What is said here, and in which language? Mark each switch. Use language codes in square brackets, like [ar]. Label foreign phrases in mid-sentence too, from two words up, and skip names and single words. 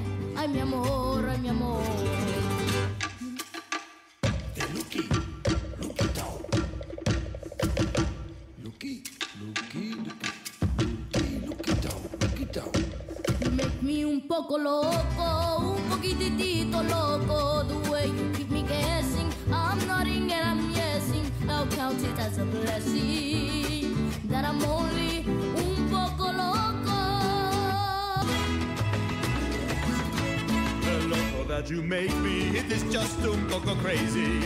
[es] Ay, mi amor, ay, mi amor. [en] Looky down. Looky down. You make me [es] un poco loco, un poquitito loco. [en] The way you keep me guessing, I'm nodding and I'm yesing. I'll count it as a blessing that I'm only [es] un poco loco. [en] The loco that you make me, it is just [es] un poco [en] crazy.